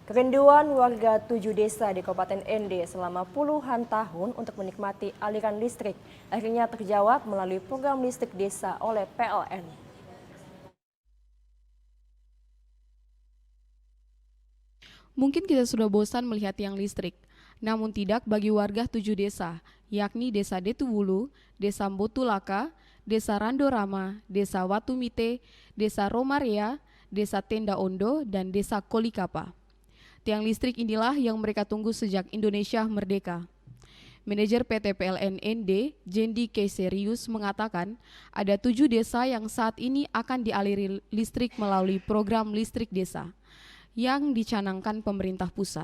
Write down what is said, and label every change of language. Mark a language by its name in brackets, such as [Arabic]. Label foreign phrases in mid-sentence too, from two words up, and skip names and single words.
[Indonesian] Kerinduan warga 7 desa di Kabupaten Ende selama puluhan tahun untuk menikmati aliran listrik akhirnya terjawab melalui program listrik desa oleh PLN. Mungkin kita sudah bosan melihat tiang listrik, namun tidak bagi warga 7 desa, yakni Desa Detuwulu, Desa Mbotulaka, Desa Randorama, Desa Watumite, Desa Romaria, Desa Tenda Ondo, dan Desa Kolikapa. Tiang listrik inilah yang mereka tunggu sejak Indonesia merdeka. Manajer PT PLN ND, Jendi K. Serius mengatakan ada 7 desa yang saat ini akan dialiri listrik melalui program listrik desa yang dicanangkan pemerintah pusat.